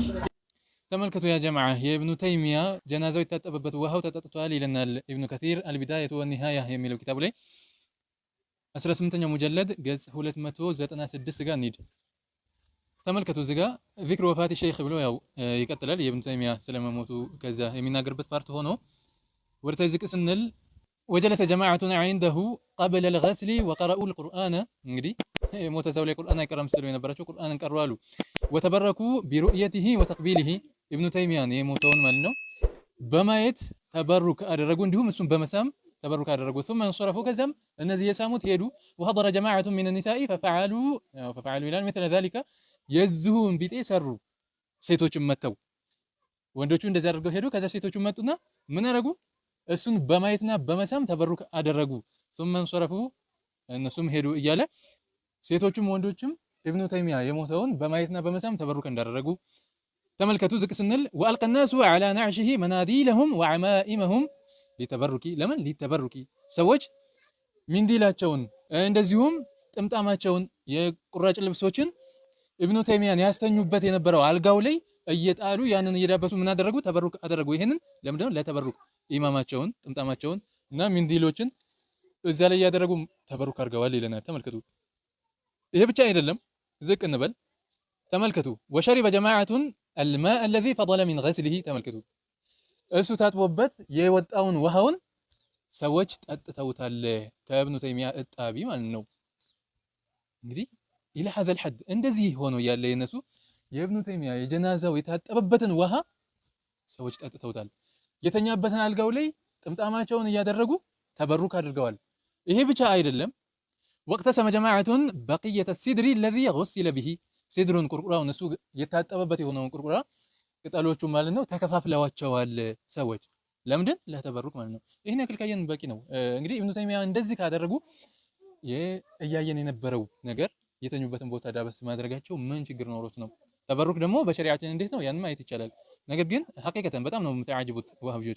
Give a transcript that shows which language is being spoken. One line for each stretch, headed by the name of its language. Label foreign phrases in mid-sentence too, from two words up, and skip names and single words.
Amharic: ተመልከቱ ያ ጀማዓ የኢብኑ ተይሚያ ጀናዛው የታጠበበት ውሃው ተጠጥቷል ይለናል ኢብኑ ከሲር አልቢዳየቱ ወኒሃያ የሚለው ኪታቡ ላይ 18ኛው ሙጀለድ ገጽ 296 ጋር እንሂድ ተመልከቱ እዚህ ጋር
Arabic: ذكر وفاة الشيخ
Amharic: ብሎ ያው ይቀጥላል የኢብኑ ተይሚያ ስለመሞቱ ከዛ የሚናገርበት ፓርት ሆኖ ወርታይ ዝቅ ስንል
Arabic: وجلس جماعة عنده قبل الغسل وقرأوا القرآن
Amharic: እንግዲህ ሞተ ሰው ላይ ቁርአን አይቀራም ስለ የነበራቸው ቁርአንን ቀርዋሉ
Arabic: وتبركوا برؤيته وتقبيله
Amharic: ኢብኑ ተይሚያን የሞተውን ማለት ነው በማየት ተበሩክ አደረጉ እንዲሁም እሱን በመሳም ተበሩክ አደረጉ
Arabic: ثم انصرفوا
Amharic: ከዛም እነዚህ የሳሙት ሄዱ
Arabic: وحضر جماعة من النساء ففعلوا الى مثل ذلك
Amharic: የዝሁን ቢጤ ሰሩ ሴቶችም መተው ወንዶቹ እንደዛ አድርገው ሄዱ ከዛ ሴቶቹ መጡና ምን አደረጉ እሱን በማየትና በመሳም ተበሩክ አደረጉ
Arabic: ثم انصرفوا
Amharic: እነሱም ሄዱ እያለ ሴቶቹም ወንዶችም ኢብኑ ተይሚያ የሞተውን በማየትና በመሳም ተበሩክ እንዳደረጉ ተመልከቱ ዝቅ ስንል
Arabic: وألقى الناس على نعشه مناديلهم وعمائمهم
Amharic: ለምን ሊተበሩኪ ሰዎች ሚንዲላቸውን እንደዚሁም ጥምጣማቸውን የቁራጭ ልብሶችን ኢብኑ ተይሚያን ያስተኙበት የነበረው አልጋው ላይ እየጣሉ ያንን እየዳበሱ ምን አደረጉ ተበሩክ አደረጉ ይሄንን ለምንድነው ለተበሩክ ኢማማቸውን ጥምጣማቸውን እና ሚንዲሎችን እዛ ላይ ያደረጉ ተበሩክ አድርገዋል ይለናል ተመልከቱ ይሄ ብቻ አይደለም ዝቅ እንበል ተመልከቱ
Arabic: وشرب جماعة الماء الذي فضل من غسله
Amharic: ተመልከቱ እሱ ታጥቦበት የወጣውን ውሃውን ሰዎች ጠጥተውታል ከኢብኑ ተይሚያ እጣቢ ማለት ነው እንግዲህ الى
Arabic: هذا الحد
Amharic: እንደዚህ ሆኖ ያለ የነሱ የኢብኑ ተይሚያ የጀናዛው የታጠበበትን ውሃ ሰዎች ጠጥተውታል የተኛበትን አልጋው ላይ ጥምጣማቸውን እያደረጉ ተበሩክ አድርገዋል ይሄ ብቻ አይደለም
Arabic: واقتسم جماعة بقية السدر الذي غسل به
Amharic: سدرን ቁርቁራው እነሱ የታጠበበት የሆነውን ቁርቁራ ቅጠሎቹ ማለት ነው ተከፋፍለዋቸዋል ሰዎች ለምንድን ለተበሩክ ማለት ነው ይሄን ያክል ካየን በቂ ነው እንግዲህ ኢብኑ ተይሚያ እንደዚህ ካደረጉ የእያየን የነበረው ነገር የተኙበትን ቦታ ዳበስ ማድረጋቸው ምን ችግር ኖሮት ነው ተበሩክ ደግሞ በሸሪዓችን እንዴት ነው ያን ማየት ይቻላል ነገር ግን ሐቂቀተን በጣም ነው የምታጅቡት ወሃቢዎች